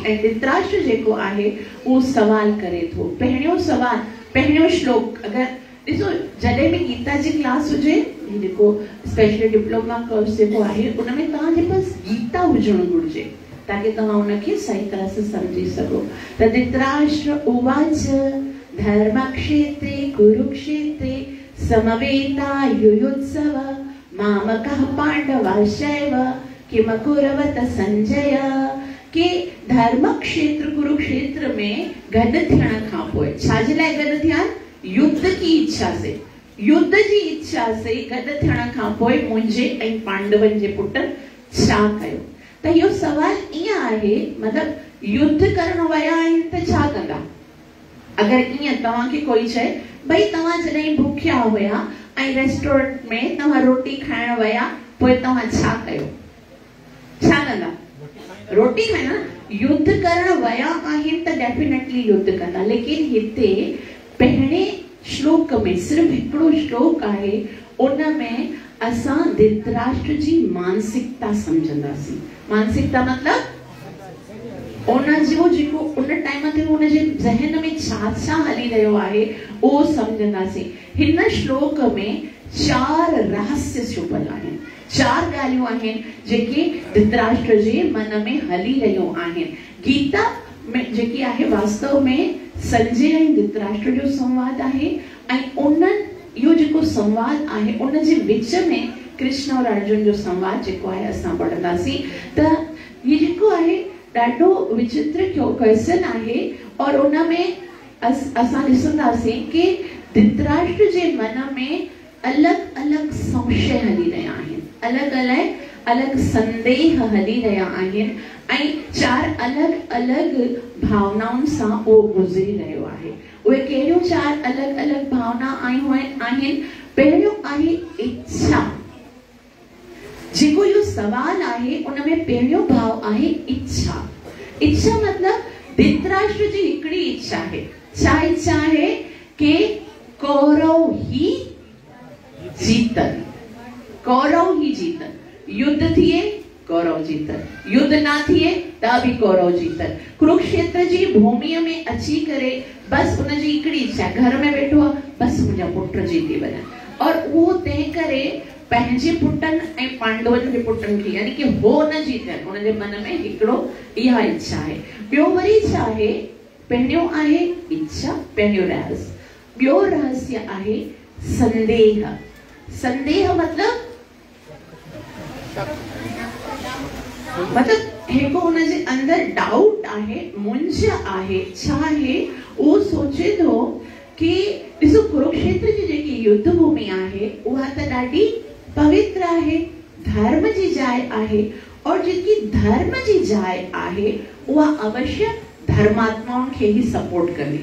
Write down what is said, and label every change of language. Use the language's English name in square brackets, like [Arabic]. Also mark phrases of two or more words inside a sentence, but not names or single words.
[Sindhi] ऐं धृतराष्ट्र जेको आहे उहो सवाल करे थो। पहिरियों सवाल, पहिरियों श्लोक, अगरि ॾिसो जॾहिं बि गीता जी क्लास हुजे, जेको [English] special diploma course [Sindhi] जेको आहे, उनमें तव्हांजे पास गीता हुजणु घुरिजे ताकि तव्हां उनखे सही तरह सां सम्झी सघो। [Sanskrit] त धृतराष्ट्र उवाच धर्मक्षेत्रे कुरुक्षेत्रे समवेतायुयुत्सव मामकः पांडवाश्चैव किमकुर्वत संजय। [Sindhi] के धर्म क्षेत्र कुरुक्षेत्र में गॾु थियण खां पोइ छाजे लाइ गॾु थिया? [Hindi] युद्ध की इच्छा से, [Sindhi] युद्ध जी इच्छा से गॾु थियण खां पोइ मुंहिंजे ऐं पांडवनि जे पुट छा कयो। त इहो सवाल ईअं आहे, मतिलबु युद्ध करण विया आहिनि त छा कंदा? अगर ईअं तव्हांखे कोई चए भई तव्हां जॾहिं भूखिया हुया ऐं रेस्टोरेंट में तव्हां रोटी खाइण विया, पोइ तव्हां छा कयो? छा कंदा? रोटी खाइण। युद्ध करण विया आहिनि त डेफिनेटली युद्ध कंदा। लेकिन हिते पहिरें श्लोक में सिर्फ हिकिड़ो श्लोक आहे, उन में असां धृतराष्ट्र जी मानसिकता समझंदासीं। मानसिकता मतलब उन जो जेको उन टाइम ते उन जे ज़हन में छा छा हली रहियो आहे उहो समझंदासीं। हिन श्लोक में 4 रहस्य छुपल आहिनि, 4 ॻाल्हियूं आहिनि जेके धृतराष्ट्र जे मन में हली रहियूं आहिनि। गीता में जेकी आहे वास्तव में संजय ऐं धृतराष्ट्र जो संवाद आहे, ऐं उन्हनि इहो जेको संवाद आहे उन जे विच में कृष्ण और अर्जुन जो संवाद जेको आहे असां पढ़ंदासीं। त इहो जेको आहे ॾाढो विचित्र क्वेश्चन आहे, और उन में असां ॾिसंदासीं कि धृतराष्ट्र जे मन में अलॻि अलॻि संशय हली रहिया आहिनि, अलॻि अलॻि संदेह हली रहिया आहिनि, ऐं 4 अलॻि अलॻि भावनाउनि सां उहो गुज़री रहियो आहे। उहे कहिड़ियूं 4 अलॻि अलॻि भावना आहिनि? पहिरियों आहे इच्छा। जेको इहो सवाल आहे उन में पहिरियों भाव आहे इच्छा। इच्छा मतलब धृतराष्ट्र जी हिकिड़ी इच्छा आहे। छा इच्छा आहे? कि कौरव ही जीतन, कौरव ही जीतन। युद्ध थिए कौरव जीतन, युद्ध ना थिए त बि कौरव जीतन। कुरुक्षेत्र जी भूमिअ में अची करे बस उन जी हिकिड़ी इच्छा, घर में वेठो आहे बस मुंहिंजा पुट जीती वञनि। [Hindi] और वो [Sindhi] तंहिं करे पंहिंजे पुटनि ऐं पांडवनि जे पुटनि खे यानी कि हो न जीतनि, उनजे मन में हिकिड़ो इहा इच्छा आहे। ॿियो वरी छा आहे, पहिरियों आहे इच्छा, पहिरियों रहस्य। ॿियो रहस्य आहे संदेह। संदेह मतलब हिकु हुनजे अंदर डाउट आहे, मुंझ आहे, छा आहे, उहो सोचे थो कि ॾिसो कुरुक्षेत्र जी जेकी युद्ध भूमि आहे उहा त ॾाढी पवित्र आहे, धर्म जी जाइ आहे, और जेकी धर्म जी जाइ आहे उहा अवश्य धर्मात्माउनि खे ही सपोर्ट कंदी।